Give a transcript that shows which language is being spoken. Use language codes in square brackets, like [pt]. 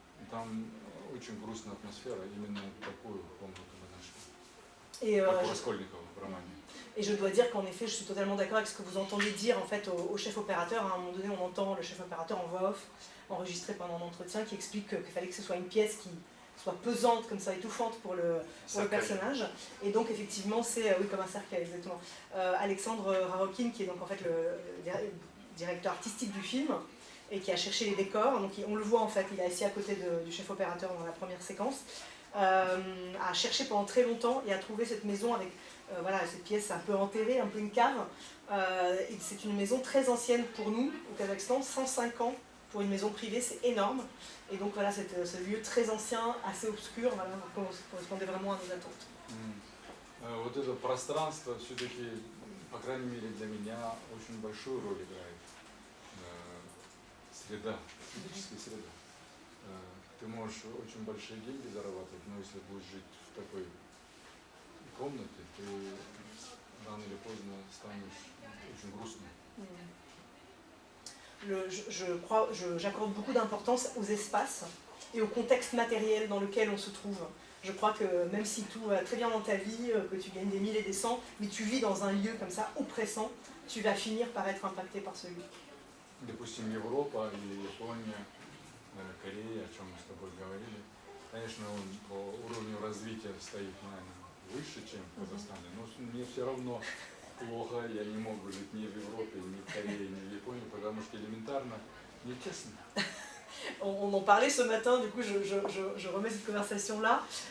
[ru] Там очень грустная атмосфера, именно такую комнату мы нашли. Как у Раскольникова в романе. [fr] Et je dois dire qu'en effet, je suis totalement d'accord avec ce que vous entendez dire en fait au chef opérateur. À un moment donné, on entend le chef opérateur en voix off, enregistré pendant l'entretien, qui explique qu'il fallait que ce soit une pièce qui soit pesante, comme ça, étouffante pour le personnage. Et donc, effectivement, c'est, oui, comme un cercueil, exactement. Alexandre Rarokin, qui est donc en fait le directeur artistique du film, et qui a cherché les décors. Donc, on le voit en fait, il est assis à côté du chef opérateur dans la première séquence, a cherché pendant très longtemps et a trouvé cette maison avec voilà, cette pièce un peu enterrée, un peu une cave. Et c'est une maison très ancienne pour nous, au Kazakhstan, 105 ans pour une maison privée, c'est énorme. Et donc voilà, ce lieu très ancien, assez obscur, voilà, correspondait vraiment à nos attentes. [ru] Вот это пространство все-таки, по крайней мере для меня, очень большую роль играет. Среда, физическая среда. Ты можешь можешь очень большие деньги зарабатывать, но если будешь жить в такой комнате, ты rano или поздно станешь очень грустным. [fr] J'accorde beaucoup d'importance aux espaces et au contexte matériel dans lequel on se trouve. Je crois que même si tout va très bien dans ta vie, que tu gagnes des mille et des cents, mais tu vis dans un lieu comme ça oppressant, tu vas finir par être impacté par ce lieu. [ru] Допустим, Европа или Япония, Корея, о чем мы с тобой говорили, конечно, он по уровню развития стоит, наверное, выше, чем в Казахстане, но мне все равно плохо, я не могу жить ни в Европе, ни в Корее, ни в Японии, потому что элементарно нечестно. [fr] On en parlait ce matin, du coup je remets cette conversation-là.